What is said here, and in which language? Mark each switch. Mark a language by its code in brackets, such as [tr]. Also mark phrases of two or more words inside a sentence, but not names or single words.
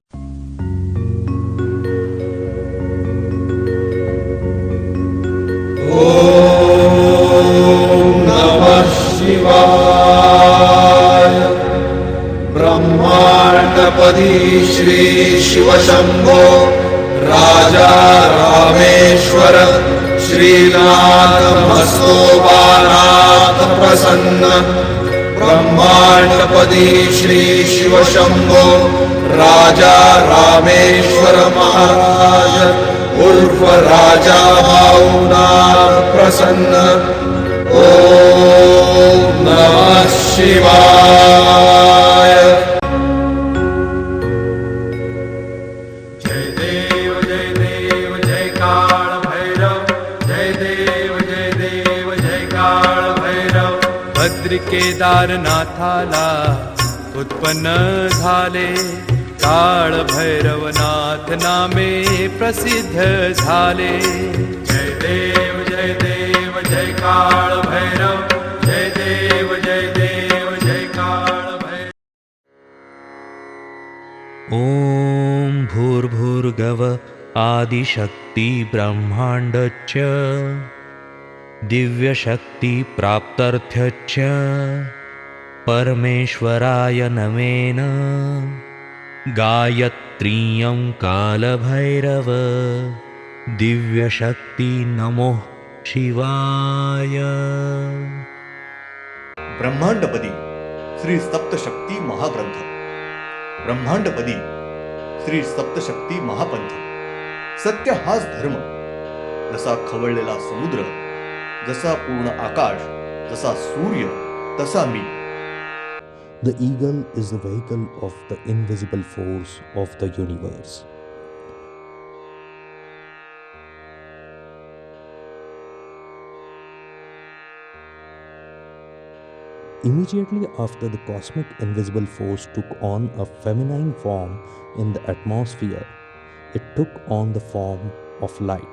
[mr] ब्रह्मांडपदी श्री शिवशंभो राजा रामेश्वर श्रीनाथ मस्तोबानाथ प्रसन्न. ब्रह्मांडपदी श्री शिवशंभो राजा रामेश्वर महाराज उर्फ राजा भाऊनाथ प्रसन्न. [sa] ओम नमः शिवाय. [mr] जय देव जय काळ भैरव, जय देव जय काळ भैरव. भद्र केदारनाथाला उत्पन्न झाले, काळ भैरवनाथ नामे प्रसिद्ध झाले. जय देव जय काळ भैरव, जय देव जय काळ भैरव. [sa] ॐ भूर्भुर्गव आदिशक्ति ब्रह्माण्डच्च दिव्यशक्ति प्राप्त्यर्थच्च परमेश्वराय नमेन. गायत्रीयं कालभैरव दिव्यशक्ति नमो शिवाय. [mr] ब्रह्मांडपदी श्री सप्तशक्ती महाग्रंथ. ब्रह्मांडपदी श्री सप्तशक्ती महापंथ. सत्य हाच धर्म. जसा खवळलेला समुद्र, जसा पूर्ण आकाश, जसा सूर्य, तसा मी. [en] The eagle is the vehicle of the invisible force of the universe. Immediately after the cosmic invisible force took on a feminine form in the atmosphere, it took on the form of light.